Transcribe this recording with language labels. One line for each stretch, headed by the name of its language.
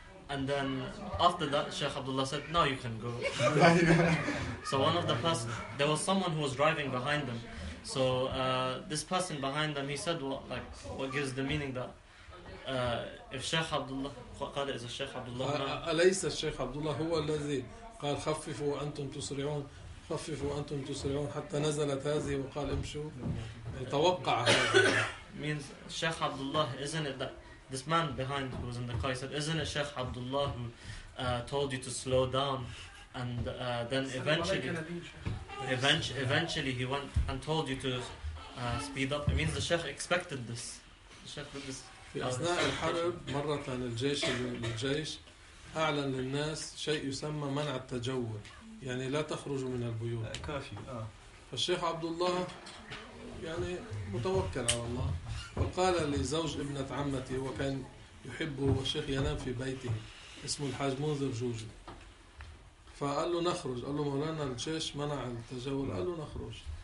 English: And then after that, Sheikh Abdullah said, "Now you can go." So one of the person, there was someone who was driving behind them. So this person behind them, he said, what gives the meaning that if Sheikh Abdullah,
Arabic: قال إذا الشيخ عبد الله أليس الشيخ عبد الله هو الذي قال خففوا وأنتم تسرعون خففوا وأنتم تسرعون حتى نزلت هذه وقال امشوا توقع
English: means Sheikh Abdullah, isn't it that this man behind who was in the car, he said, isn't it Sheikh Abdullah who told you to slow down and then eventually he went and told you to speed up. It means the Sheikh expected this.
Arabic: في أثناء الحرب مرة الجيش أعلن للناس شيء يسمى منع التجول، يعني لا تخرجوا من البيوت كافي. فالشيخ عبد الله يعني متوكل على الله، فقال لزوج ابنة عمتي وكان يحبه والشيخ ينام في بيته اسمه الحاج منذر جوجي، فقال له نخرج، قال له مولانا الجيش منع التجول، قال له نخرج.